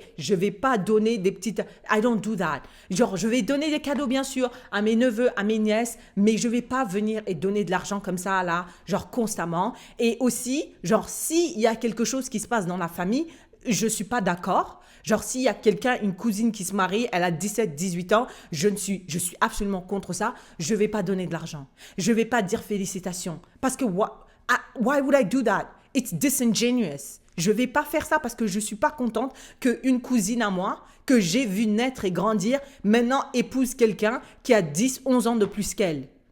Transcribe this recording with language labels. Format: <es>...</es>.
<fr>Je vais pas donner des petites...</fr> <en>I don't do that.</en> <fr>Genre, je vais donner des cadeaux, bien sûr, à mes neveux, à mes nièces, mais je vais pas venir et donner de l'argent comme ça, là, genre constamment. Et aussi, genre, s'il y a quelque chose qui se passe dans la famille, je suis pas d'accord. Genre, s'il y a quelqu'un, une cousine qui se marie, elle a 17, 18 ans, je suis absolument contre ça. Je vais pas donner de l'argent. Je vais pas dire félicitations. Parce que,</fr> <en>why would I do that? It's disingenuous.</en> <fr>Je ne vais pas faire ça parce que je ne suis pas contente qu'une cousine à moi, que j'ai vue naître et grandir, maintenant épouse quelqu'un qui a 10, 11 ans de plus qu'elle.</fr>